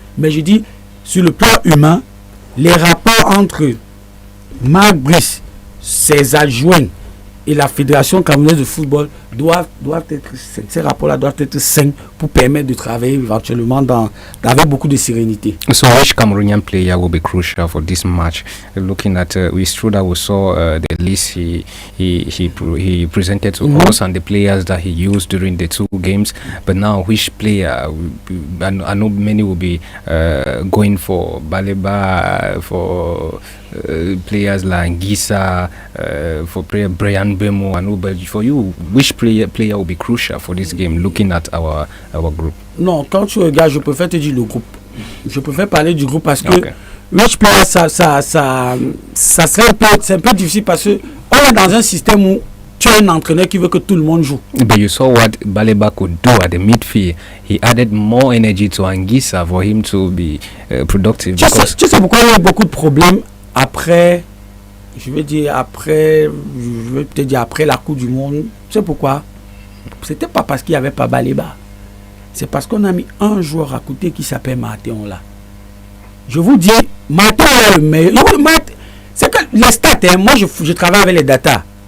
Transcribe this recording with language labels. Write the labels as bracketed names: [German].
[French] Mais je dis, sur le plan humain, les rapports entre Marc Brice, ses adjoints et la Fédération camerounaise de football doivent être, ces rapports-là doivent être sains pour permettre de travailler éventuellement avec beaucoup de sérénité. [English] So which Cameroonian player will be crucial for this match? Looking at it's true that we saw the list he presented to us and the players that he used during the 2 games, but now which player? I know many will be going for Baleba, for players like Gisa, for Brian Bemo, and but for you, which player will be crucial for this game? Looking at our group. [French] Non, quand tu regardes, je préfère te dire le groupe. Je préfère parler du groupe parce que [English] which player, [French] ça serait un peu difficile parce que on est dans un système où tu as un entraîneur qui veut que tout le monde joue. [English] But you saw what Baleba could do at the midfield. He added more energy to Anguissa for him to be productive. [French] Tu sais pourquoi il y a beaucoup de problèmes après, je vais te dire après la Coupe du Monde. Tu sais pourquoi? C'était pas parce qu'il n'y avait pas Baleba. C'est parce qu'on a mis un joueur à côté qui s'appelle Martin là. Je vous dis, Martin est le meilleur. C'est que les stats, moi je travaille avec les data.